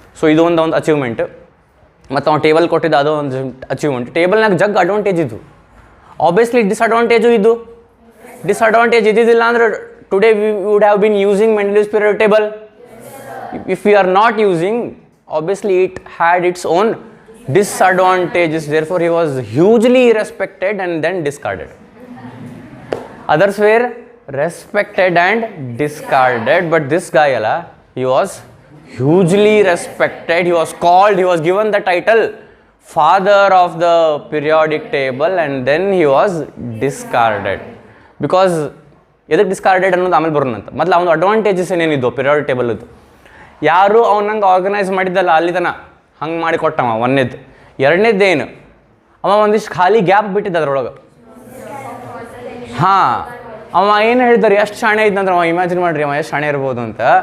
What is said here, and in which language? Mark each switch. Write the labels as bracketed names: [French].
[Kannada] So ಇದು ಒಂದು achievement. ಮತ್ತು ಅವ್ನು ಟೇಬಲ್ ಕೊಟ್ಟಿದ್ದ ಅದು ಒಂದು ಅಚೀವ್ಮೆಂಟ್. ಟೇಬಲ್ನಾಗ ಜಗ್ ಅಡ್ವಾಂಟೇಜ್ ಇದ್ದು, ಆಬ್ವಿಯಸ್ಲಿ ಡಿಸ್ಅಡ್ವಾಂಟೇಜು ಇದ್ದು. ಡಿಸ್ಅಡ್ವಾಂಟೇಜ್ ಇದ್ದಿದ್ದಿಲ್ಲ ಅಂದ್ರೆ [English] Today we would have been using Mendeleev's periodic table. If we are not using, obviously it had its own disadvantages. Therefore he was hugely respected and then discarded. Others were respected and discarded, but this guy ala, he was hugely respected. He was called, he was given the title father of the periodic table, and then he was discarded. [Kannada] Because ಎದಕ್ಕೆ discarded ಅನ್ನೋದು ಆಮೇಲೆ ಬರೋಣಂತ. ಮೊದಲು ಅವನು advantages ಏನೇನಿದ್ದು periodic ಟೇಬಲ್ದು, ಯಾರು ಅವನಂಗೆ organise ಮಾಡಿದ್ದಲ್ಲ ಅಲ್ಲಿ ತನ ಹಂಗೆ ಮಾಡಿ ಕೊಟ್ಟವ. ಒಂದನೇದು. ಎರಡನೇದ್ದೇನು, ಅವ ಒಂದಿಷ್ಟು ಖಾಲಿ ಗ್ಯಾಪ್ ಬಿಟ್ಟಿದ್ದ ಅದ್ರೊಳಗೆ. ಹಾಂ, ಅವ ಏನು ಹೇಳಿದಾರೆ, ಎಷ್ಟು ಶಾಣೆ ಇದ್ದಂದ್ರೆ ಅವ, ಇಮ್ಯಾಜಿನ್ ಮಾಡಿರಿ ಅವ ಎಷ್ಟು ಶಾಣೆ ಇರ್ಬೋದು ಅಂತ.